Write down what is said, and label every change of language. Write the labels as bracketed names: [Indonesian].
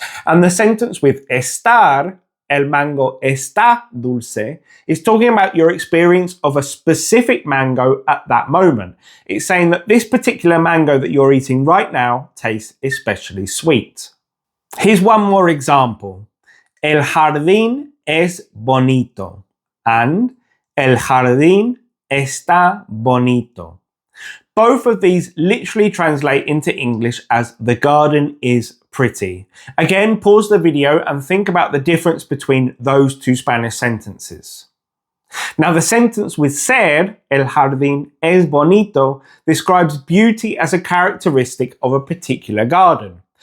[English] And the sentence with estar, [Spanish] el mango está dulce, [English] is talking about your experience of a specific mango at that moment. It's saying that this particular mango that you're eating right now tastes especially sweet. Here's one more example. [Spanish] El jardín es bonito [English] and [Spanish] el jardín está bonito. [English] Both of these literally translate into English as the garden is pretty. Again, pause the video and think about the difference between those two Spanish sentences. Now the sentence with ser, [Spanish] el jardín es bonito, [English] describes beauty as a characteristic of a particular garden.